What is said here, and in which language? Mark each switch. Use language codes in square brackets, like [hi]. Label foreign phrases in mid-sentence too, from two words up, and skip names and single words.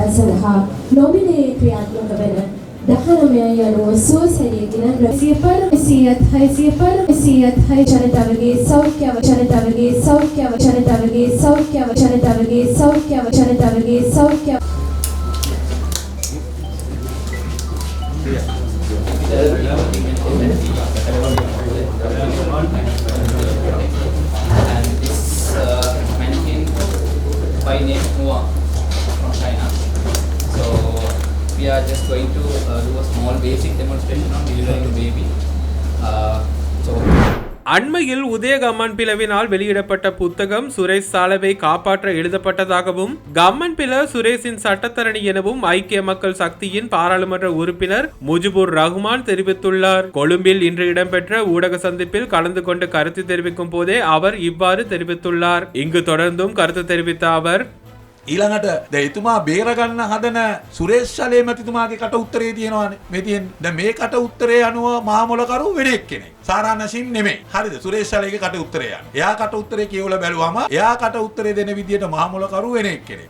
[si] සඳහා නොමිලේ ක්‍රියාත්මක වන 19 යනුව සුවසැරියගෙන ජනතාවගේ සෞඛ්‍ය [en] And this mannequin by name Noah from China. So we are just going to do a small basic demonstration on delivering a baby. [ta] அண்மையில் உதய கம்மன் பிளவினால் வெளியிடப்பட்ட புத்தகம் சுரேஷ் சாலவை காப்பாற்ற எழுதப்பட்டதாகவும், கம்மன் பில சுரேஷின் சட்டத்தரணி எனவும் ஐக்கிய மக்கள் சக்தியின் பாராளுமன்ற உறுப்பினர் முஜிபுர் ரஹ்மான் தெரிவித்துள்ளார். கொழும்பில் இன்று இடம்பெற்ற ஊடக சந்திப்பில் கலந்து கொண்டு கருத்து தெரிவிக்கும் போதே அவர் இவ்வாறு தெரிவித்துள்ளார். இங்கு தொடர்ந்தும் கருத்து தெரிவித்த அவர், [si] ඊළඟට දැන් එතුමා බේරගන්න හදන සුරේෂ් ශලේ මැතිතුමාගේ කට උත්තරේ තියෙනවානේ. මේ තියෙන දැන් මේ කට උත්තරේ අනුව මහමොලකරු වෙන එක්කෙනෙක්. සාරා නසීම් නෙමෙයි. හරිද? සුරේෂ් ශලේගේ කට උත්තරේ යන්නේ. එයා කට උත්තරේ කියවලා බැලුවම එයා කට උත්තරේ දෙන විදියට මහමොලකරු වෙන එක්කෙනෙක්.